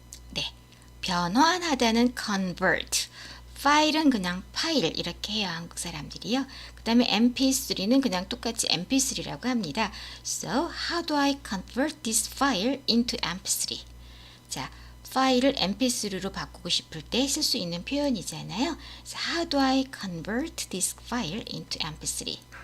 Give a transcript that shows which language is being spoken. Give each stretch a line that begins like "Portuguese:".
Korean: 네, 변환하다는 convert. 파일은 그냥 파일 이렇게 해요. 한국 사람들이요. 그 다음에 mp3는 그냥 똑같이 mp3라고 합니다.
English: So, how do I convert this file into mp3?
Korean: 자, 파일을 mp3로 바꾸고 싶을 때 쓸 수 있는 표현이잖아요.
English: So, how do I convert this file into mp3?